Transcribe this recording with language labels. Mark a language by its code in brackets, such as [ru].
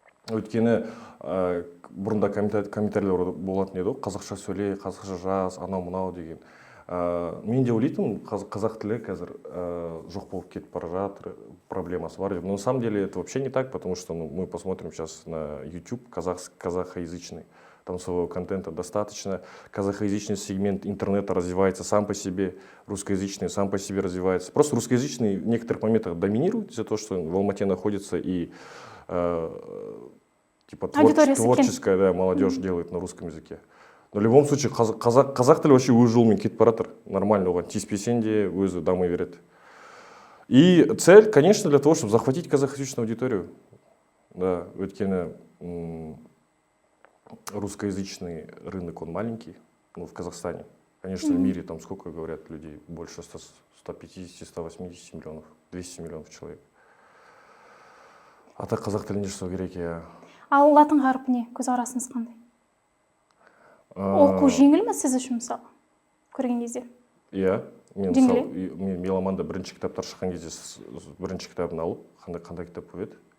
[kk] Өйткені бұрында комментарийлер болатын еді, қазақша сөйле, қазақша жаз, анау-мынау деген. Мен де ойлайтын, қазақ тілі қазір жоқ болып кетіп бара жатыр, проблемасы бар. [ru] Но на самом деле это вообще не так, потому что мы посмотрим сейчас на YouTube казахоязычный. Там своего контента достаточно. Казахоязычный сегмент интернета развивается сам по себе, русскоязычный сам по себе развивается. Просто русскоязычный в некоторых моментах доминирует из-за того, что в Алмате находится и типа творческая, да, молодежь делает на русском языке. Но в любом случае [kk] қазақ тілі [ru] вообще [kk] өз жолымен кетіп бара жатыр. [ru] Нормально, [kk] оған тиіспесең де өзі дамай береді. [ru] И цель, конечно, для того, чтобы захватить казахоязычную аудиторию. Да, [kk] өйткені [ru] русскоязычный рынок, он маленький, в Казахстане. Конечно, в мире там сколько, говорят, людей, больше 150, 180 миллионов, 200 миллионов человек. [kk] А так қазақ тілінде жасау керек, я. Ал латын қарпіне көзқарасыңыз қандай? Оқу жеңіл ме сіз үшін, мысалы, көрген кезде? Иә, мен меломанда бірінші кітаптар шыққан кезде бірінші кітабын алып, қандай кітап болып еді?